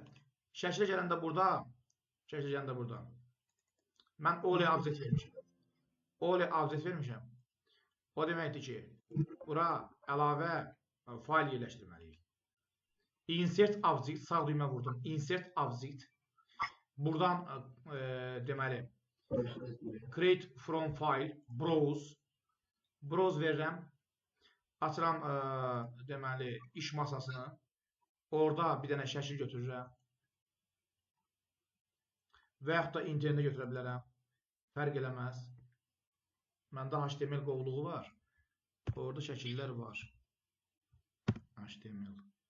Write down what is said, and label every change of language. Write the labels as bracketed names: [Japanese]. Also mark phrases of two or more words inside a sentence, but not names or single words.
[Azerbaijani] Şəklə gələndə burada mən [English] OLE object [Azerbaijani] vermişəm. O deməkdir ki, bura əlavə fayl yerləşdirməliyik. [English] Insert object, [Azerbaijani] sağ düymə vurdum. [English] Insert object. [Azerbaijani] Buradan deməli [English] create from file, [Azerbaijani] browse verirəm. Açıram deməli iş masasını. Orada bir dənə şəkil götürürəm. Və yaxud da internetə götürə bilərəm. Fərq eləməz. Məndə HTML qovluğu var. Orada şəkillər var. HTML.